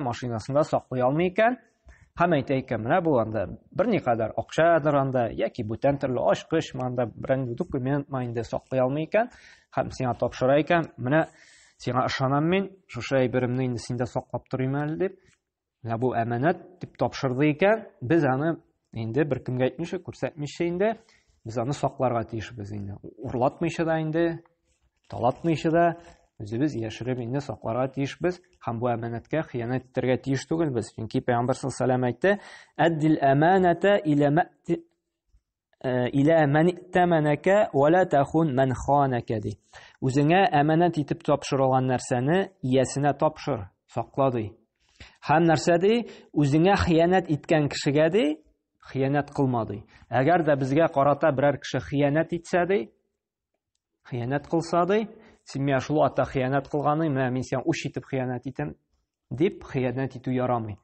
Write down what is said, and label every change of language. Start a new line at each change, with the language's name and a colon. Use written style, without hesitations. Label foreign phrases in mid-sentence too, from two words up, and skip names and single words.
Tatar: машинасында саклый алмый икән, һәм әйтә икән, менә бу анда берникадәр акчадыр анда, яки бүтән төрле ачкыч манда берәр документ инде саклый алмый икән, һәм сиңа тапшыра икән, менә сиңа ышанам мин, шушы әйберемне инде синдә саклап торыйм әле дип, менә бу әманәт дип тапшырды икән, без аны инде беркемгә әйтмичә, күрсәтмичә инде, без аны сакларга тиешбез инде. Урлатмыйча да инде, талатмыйча да, үзебез яшереп инде сакларга тиешбез, һәм бу әманәткә хыянәт итәргә тиеш түгелбез. Чөнки Пәйгамбер саллаллаху алейһи әйтте:
Arabic: "أد الأمانة إلى من ائتمنك ولا تخن من خانك" ди.
Tatar: Үзеңә әманәт итеп тапшырылган нәрсәне иясенә тапшыр, сакла ди. Һәм нәрсә ди? Үзеңә хыянәт иткән кешегә ди, хыянәт кылма ди. Әгәр дә безгә карата берәр кеше хыянәт итсә ди, хыянәт кылса ди, син миңа шул ата хыянәт кылганы, менә мин сиңа үч итеп хыянәт итәм дип хыянәт итү ярамый.